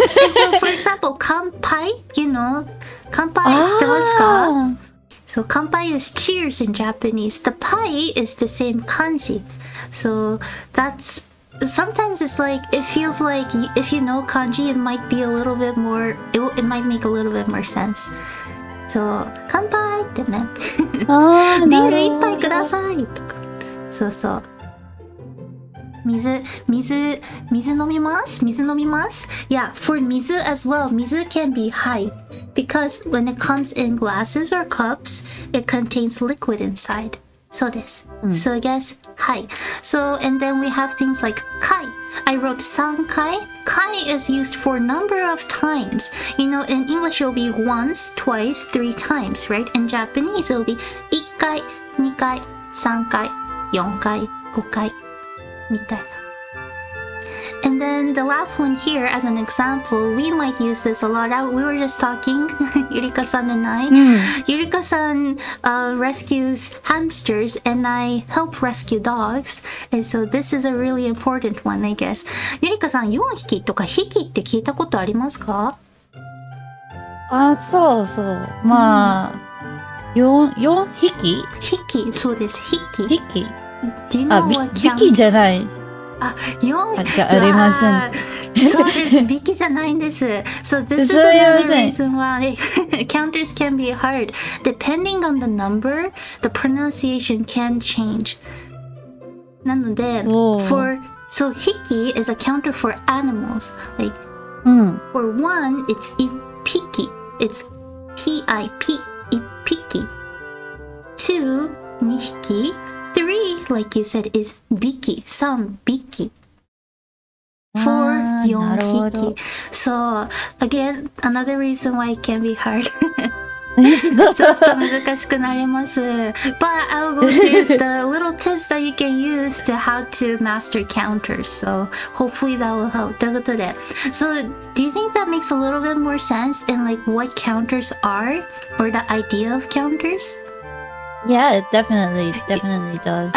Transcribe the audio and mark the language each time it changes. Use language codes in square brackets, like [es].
[en] So for example, 乾杯, you know, 乾杯 [ja] 知ってますか? [en] So 乾杯 is cheers in Japanese. The pai is the same kanji. So that's sometimes it's like it feels like if you know kanji, it might be a little bit more. It might make a little bit more sense. [ja] So 乾杯ってね。ビール一杯くださいとか。そうそう。水飲みます? [en] Yeah, for 水 as well. 水 can be はい。 because when it comes in glasses or cups, it contains liquid inside. [ja] そうです。 [en] So I guess, はい。 So, and then we have things like 回。 I wrote 3回.Kai is used for a number of times. You know, in English it'll be once, twice, 3 times, right? In Japanese it'll be 1回、2回、3回、4回、5回みたいな。 And then the last one here, as an example, we might use this a lot. We were just talking, Yurika-san and I. Yurika-san rescues hamsters, and I help rescue dogs. And so this is a really important one, I guess. [ja] Yurika-san, 4匹とか匹って聞いたことありますか？あ、そうそう。まあ、4匹？匹、そうです。匹。匹。 [en] Do you know what count? [ja] 匹じゃない。あ、4 じゃありません。そうです。匹じゃないんです。 [en] So this is another reason why counters can be hard. Depending on the number, the pronunciation can change. [ja] なので、 [en] so 匹 is a counter for animals. Like, for one, it's 一匹. It's P-I-P, 一匹.2, 二匹. 3, like you said, is 匹, 3匹. 4, 4匹. So, again, another reason why it can be hard. [ja] ちょっと難しくなります。 [en] But I'll go through the little tips that you can use to how to master counters. So, hopefully that will help. [ja] ということで。 [en] So, do you think that makes a little bit more sense in like what counters are? Or the idea of counters? Yeah, it definitely does.